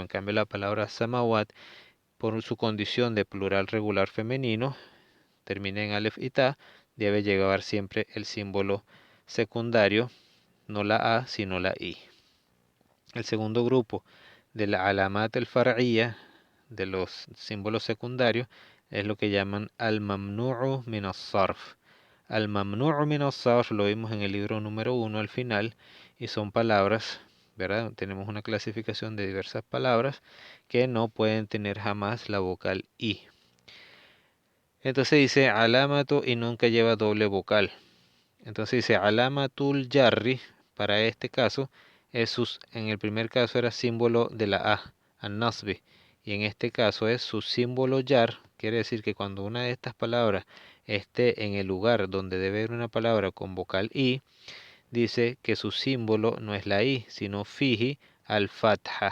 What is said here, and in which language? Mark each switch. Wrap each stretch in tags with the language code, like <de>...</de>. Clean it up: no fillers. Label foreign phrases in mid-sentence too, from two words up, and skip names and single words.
<es>En cambio, la palabra samawat, por su condición de plural regular femenino, termina en alef y ta, debe llevar siempre el símbolo secundario, no la A, sino la I. El segundo grupo de la</es> <ar>علامات الفرعية,</ar> <es>de los símbolos secundarios, es lo que llaman</es> <ar>الممنوع من الصرف. الممنوع من الصرف</ar> <es>lo vimos en el libro número 1 al final, y son palabras, ¿verdad? Tenemos una clasificación de diversas palabras que no pueden tener jamás la vocal I. Entonces dice alamatu y nunca lleva doble vocal. Entonces dice</es> <ar>علامة الجر,</ar> <es>para este caso, en el primer caso era símbolo de la A, an-nasbi, y en este caso es su símbolo jar, quiere decir que cuando una de estas palabras esté en el lugar donde debe haber una palabra con vocal I, dice que su símbolo no es la I, sino</es> <ar>فيه الفتحة.</ar>